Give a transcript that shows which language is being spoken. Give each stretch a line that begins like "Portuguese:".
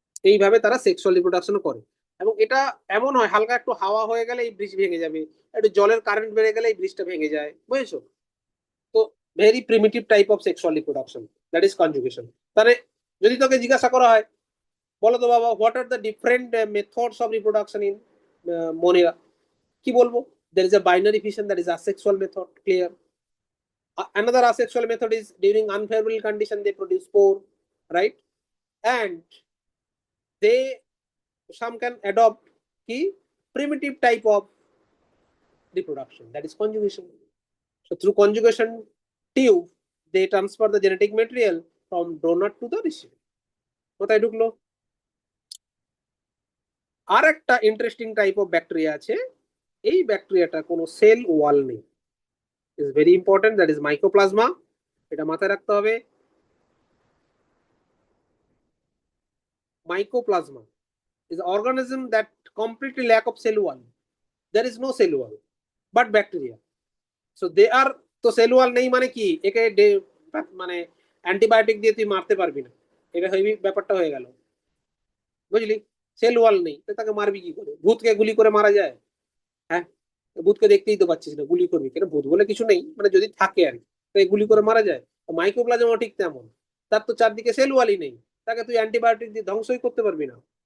Bangla: এইভাবে তারা sexual reproduction করে। এবং এটা এমন হয়, হালকা একটু হাওয়া হয়ে গেলে এই ব্রিজ ভেঙে যাবে, একটু জলের কারেন্ট বেড়ে গেলে এই ব্রিজটা ভেঙে যায়, বুঝেছো?
English: তো very primitive type of sexual reproduction, that is conjugation.
Bangla: তাহলে যদি তোকে জিজ্ঞাসা করা হয়, বলো তো বাবা,
English: what are the different methods of reproduction in Monera,
Bangla: কি বলবো?
English: There is a binary fission, that is asexual method, clear. Another asexual method is during unfavorable condition they produce spore, right? And they, some can adopt the primitive type of reproduction, that is conjugation. So through conjugation tube they transfer the genetic material from donor to the recipient.
Bangla: কোথায় ঢুকলো? আর একটা interesting type of bacteria আছে, এই ব্যাকটেরিয়াটা কোনো cell wall নেই, is very important,
English: That is mycoplasma.
Bangla: এটা মাথায় রাখতে হবে।
English: Mycoplasma is an organism that completely lack of cell wall. There is no cell wall, but bacteria. So they are,
Bangla: তো cell wall নেই মানে কি, একে মানে অ্যান্টিবায়োটিক দিয়ে তুই মারতে পারবি না, এটা হেভি ব্যাপারটা হয়ে গেল, বুঝলি? সেল ওয়াল নেই তো তাকে মারবি কি করে? ভূতকে গুলি করে মারা যায়? হ্যাঁ, ভূতকে দেখতেই তো পাচ্ছিস না, গুলি করবি কেন? ভূত বলে কিছু নেই, মানে যদি থাকে আর কি, তো এই গুলি করে মারা যায়। মাইক্রোপ্লাজমও ঠিক তেমন, তার তো চারদিকে সেল ওয়ালই নেই, তাকে তুই অ্যান্টিবায়োটিক দিয়ে ধ্বংসই করতে পারবি না।